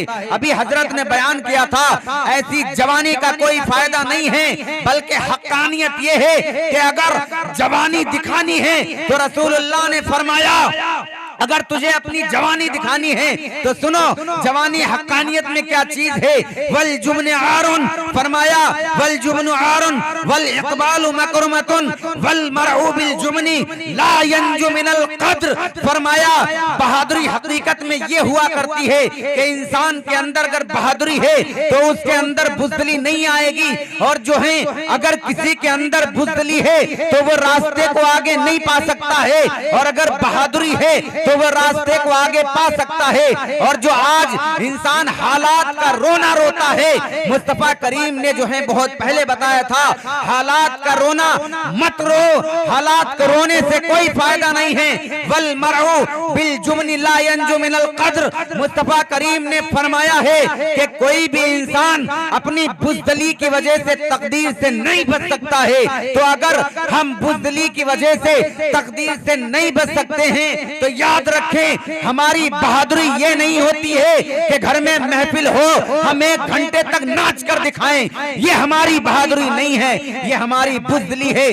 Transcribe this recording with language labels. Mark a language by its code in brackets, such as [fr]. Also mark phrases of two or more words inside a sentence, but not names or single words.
[hi] अभी हजरत ने बयान किया था, ऐसी जवानी का कोई फायदा नहीं है, बल्कि हक्कानियत ये है कि अगर जवानी दिखानी है तो रसूलुल्लाह ने फरमाया, अगर तुझे अपनी जवानी दिखानी है तो सुनो, जवानी हक्कानियत में क्या चीज है। [ar] والجبن عار फरमाया, والجبن عار والإقبال مكرمة والمرء بالجبن لا ينجو من القدر. [hi] फरमाया बहादुरी हकीकत में ये हुआ करती है कि इंसान के अंदर अगर बहादुरी है तो उसके अंदर बुज़दिली नहीं आएगी, और जो है अगर किसी के अंदर बुज़दिली है तो वो रास्ते को आगे नहीं पा सकता है, और अगर बहादुरी है तो वो रास्ते को आगे पा सकता है। और जो आज इंसान हालात का रोना रोता है, मुस्तफा करीम ने जो है बहुत पहले बताया था, हालात का रोना मत रो, हालात को रोने से कोई फायदा नहीं है। [ar] والمرء بالجبن لا ينجو من القدر. [hi] मुस्तफा करीम ने फरमाया है कि कोई भी इंसान अपनी बुज़दिली की वजह से तकदीर से नहीं बच सकता है। तो अगर हम बुज़दिली की वजह से तकदीर से नहीं बच सकते हैं तो याद रखें, हमारी बहादुरी ये नहीं होती है कि घर में महफिल हो हम 1 घंटे तक नाच कर दिखाएं, ये हमारी बहादुरी नहीं है, ये हमारी बुज़दिली है।